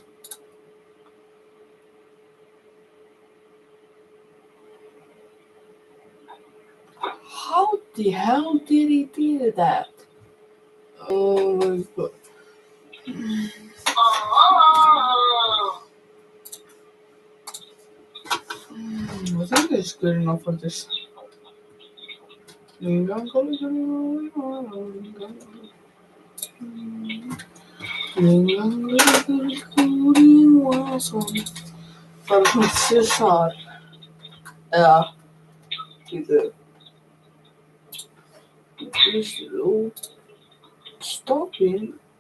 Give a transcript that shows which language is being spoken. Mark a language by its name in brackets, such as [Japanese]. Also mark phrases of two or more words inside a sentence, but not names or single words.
[English] How the hell did he do that? Oh my god. I think it's good enough for this. [Icelandic] Bara svona César. Eða, gitu. [English] Stopping.